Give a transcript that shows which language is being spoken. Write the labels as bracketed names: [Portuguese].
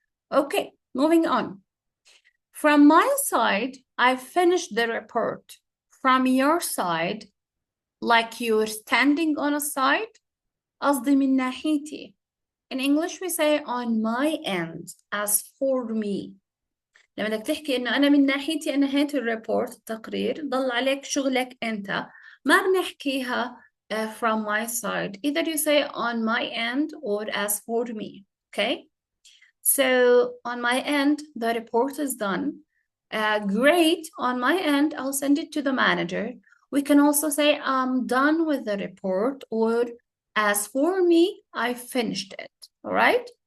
[English] Okay, moving on. From my side, I finished the report. From your side, like you're standing on a side, [Arabic] قصدي من ناحيتي. [English] In English we say on my end, as for me. [Arabic] لما بدك تحكي إنه أنا من ناحيتي أنا نهاية الريبورت التقرير ضل عليك شغلك أنت، ما بنحكيها [English] from my side. Either you say on my end or as for me. Okay? So on my end, the report is done. Great. On my end, I'll send it to the manager. We can also say I'm done with the report, or as for me, I finished it. All right?